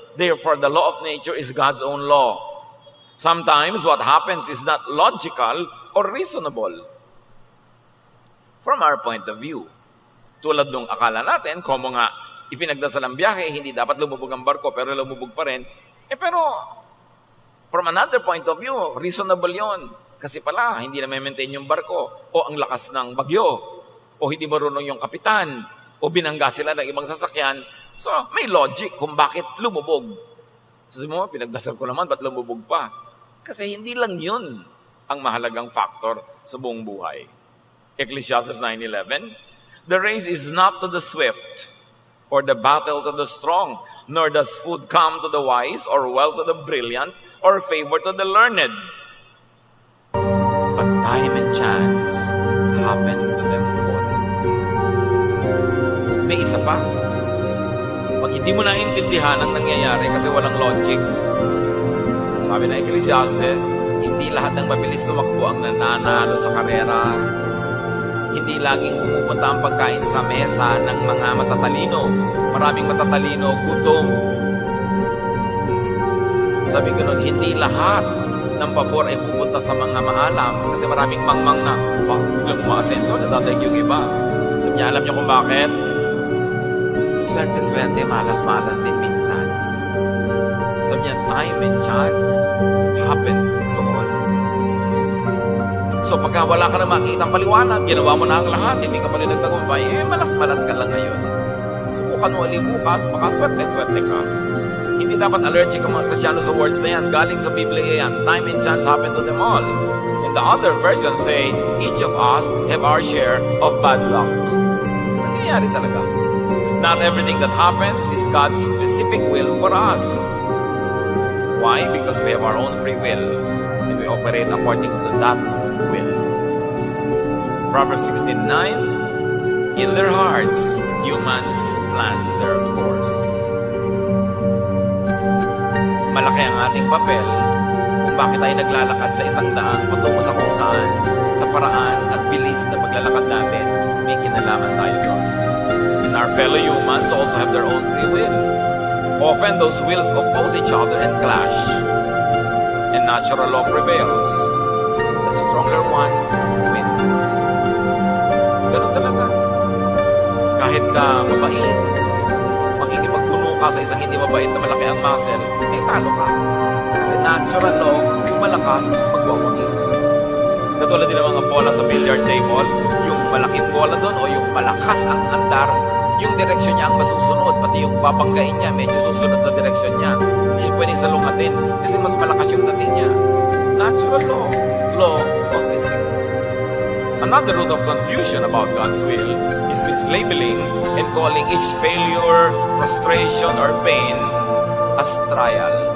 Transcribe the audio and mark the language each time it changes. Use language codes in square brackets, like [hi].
[en] Therefore, the law of nature is God's own law. Sometimes what happens is not logical or reasonable. From our point of view, [tl] tulad nung akala natin, kung nga ipinagdasal ang biyahe, hindi dapat lumubog ang barko, pero lumubog pa rin. [en] Pero, from another point of view, reasonable yon. [tl] Kasi pala, hindi na maintain yung barko, o ang lakas ng bagyo, o hindi marunong yung kapitan, o binangga sila ng ibang sasakyan. So, may logic kung bakit lumubog. Sabi mo, pinagdasal ko naman, ba't lumubog pa? Kasi hindi lang yun ang mahalagang factor sa buong buhay. [en] Ecclesiastes 9:11, The race is not to the swift, or the battle to the strong, nor does food come to the wise, or wealth to the brilliant, or favor to the learned. But time and chance happen to them all. [tl] May isa pa. Pag hindi mo naiintindihan ang nangyayari kasi walang logic, sabi na Ecclesiastes, hindi lahat ng mabilis tumakbo ang nananalo sa karera. Hindi laging pumupunta ang pagkain sa mesa ng mga matatalino. Maraming matatalino, gutom. Sabi ko nun, hindi lahat ng pabor ay pupunta sa mga maalam kasi maraming mangmang na, biglang umaasenso, nadadag yung iba. Sabi niya, alam niyo kung bakit? Swerte-swerte, malas-malas din minsan. Sabi niya, [en] time and chance happen to all. [tl] So pagka wala ka na makikitang paliwanag, ginawa mo na ang lahat, hindi ka pa rin nagtagumpay, malas-malas ka lang ngayon. Subukan mo ulit bukas, baka swerte-swerte ka. Hindi dapat allergic ang mga Kristyano sa words na yan. Galing sa Biblia yan. [en] Time and chance happen to them all. And the other versions say, each of us have our share of bad luck. [tl] Nangyayari talaga. [en] Not everything that happens is God's specific will for us. Why? Because we have our own free will. And we operate according to that will. Proverbs 16:9, in their hearts, humans plan their course. [tl] Malaki ang ating papel kung bakit tayo naglalakad sa isang daan patungo sa kung saan, sa paraan at bilis na paglalakad natin, may kinalaman tayo doon. [en] And our fellow humans also have their own free will. Often those wills oppose each other and clash. And natural law prevails. The stronger one wins. [tl] Ganun talaga. Kahit ka mabait, makikipagpuno ka sa isang hindi mabait na malaki ang muscle, eh talo ka. Kasi natural law, yung malakas, magwawagi. Katulad din ng mga bola sa billiard table, yung malaking bola doon o yung malakas ang andar, yung direksyon niya ang masusunod, pati yung babanggain niya, medyo susunod sa direksyon niya. Hindi pwedeng salungatin kasi mas malakas yung dating niya. [en] Natural law, law of physics. Another root of confusion about God's will is mislabeling and calling each failure, frustration, or pain as trial.